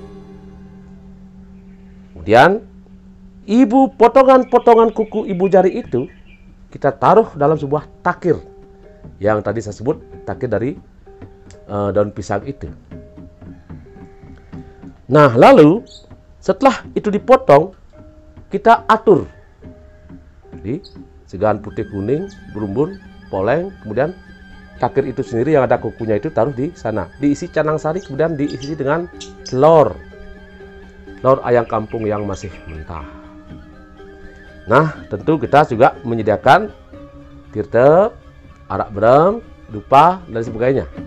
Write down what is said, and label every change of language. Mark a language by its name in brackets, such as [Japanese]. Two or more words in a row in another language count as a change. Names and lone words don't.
[Indonesian] Kemudian potongan-potongan kuku ibu jari itu kita taruh dalam sebuah takir yang tadi saya sebut, takir dari daun pisang itu. Nah, lalu setelah itu dipotong, kita atur di segahan putih kuning, berumbun, poleng, kemudian takir itu sendiri yang ada kukunya itu taruh di sana. Diisi canang sari, kemudian diisi dengan telur ayam kampung yang masih mentah. Nah, tentu kita juga menyediakan tirta, arak berem, dupa, dan sebagainya.